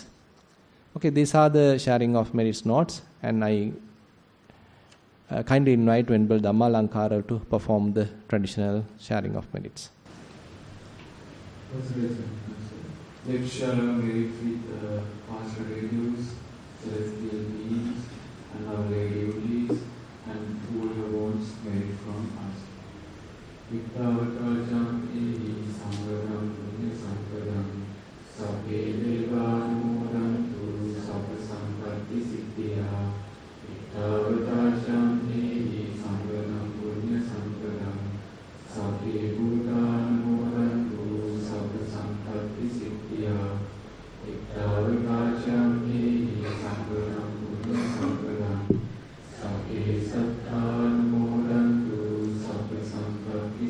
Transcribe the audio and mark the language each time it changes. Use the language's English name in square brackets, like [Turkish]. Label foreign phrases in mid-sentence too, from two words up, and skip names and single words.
[English] Okay, these are the sharing of merits notes, and I kindly invite Venerable Dhammalankara to perform the traditional sharing of merits. Let's share our merit with past relatives, celestial beings, and our lay devotees, and whoever wants merit from us. [Pali] Vipassana Samgadam Punya Sampadam Sabbe Devanumodantu Sabba Sampatti Siddhya Vipassana Samgadam Punya Sampadam Sabbe Bhudanumodantu Sabba Sampatti Siddhya Vipassana Samgadam Punya Sampadam Sabbe Satthanumodantu Sabba Sampatti